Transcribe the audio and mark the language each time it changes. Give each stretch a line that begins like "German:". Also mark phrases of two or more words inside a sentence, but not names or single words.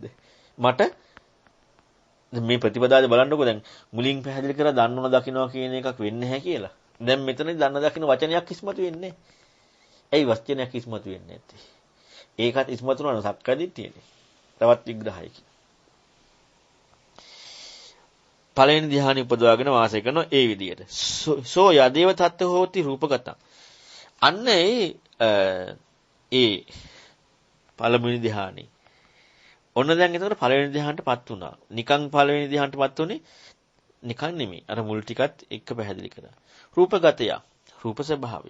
Sinhala: මට මේ ප්‍රතිපදාවේ බලන්නකෝ දැන් මුලින් පැහැදිලි කරලා දන්නවන දකින්නවා කියන එකක් වෙන්නේ නැහැ කියලා. දැන් මෙතන දන්න දකින්න වචනයක් ඉස්මතු වෙන්නේ. ඇයි වචනයක් ඉස්මතු වෙන්නේ නැත්තේ? ඒකත් ඉස්මතු කරන සක්කාදිට්ඨියනේ. තවත් විග්‍රහයකින්. පළවෙනි ධ්‍යානෙ උපදවාගෙන වාසය කරන ඒ විදියට.
Pali: සෝ යදේව තත්ත හෝති රූපගතං.
Sinhala: අන්න ඒ පළවෙනි ධ්‍යානෙ. ඔන්න දැන් එතකොට පළවෙනි ධ්‍යානටපත් වුණා. නිකන් පළවෙනි ධ්‍යානටපත් උනේ නිකන් නෙමෙයි. අර මුල් ටිකත් එක්ක පැහැදිලි කරා. රූපගතය. රූප ස්වභාවය.